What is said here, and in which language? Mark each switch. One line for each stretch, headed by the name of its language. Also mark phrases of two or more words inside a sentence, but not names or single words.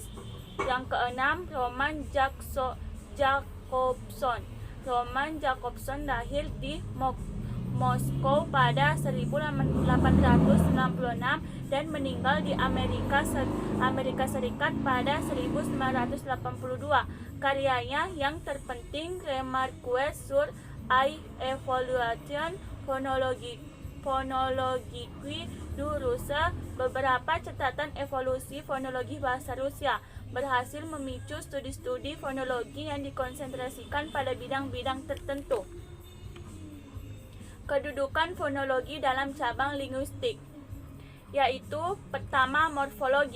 Indonesian: Yang keenam, Roman Jacobson. Roman Jacobson lahir di Moskow pada 1896 dan meninggal di Amerika Serikat pada 1982. Karyanya yang terpenting,
French: Remarques sur l'évolution phonologique du Russe,
Indonesian: beberapa catatan evolusi fonologi bahasa Rusia, berhasil memicu studi-studi fonologi yang dikonsentrasikan pada bidang-bidang tertentu. Kedudukan fonologi dalam cabang linguistik, yaitu pertama, morfologi.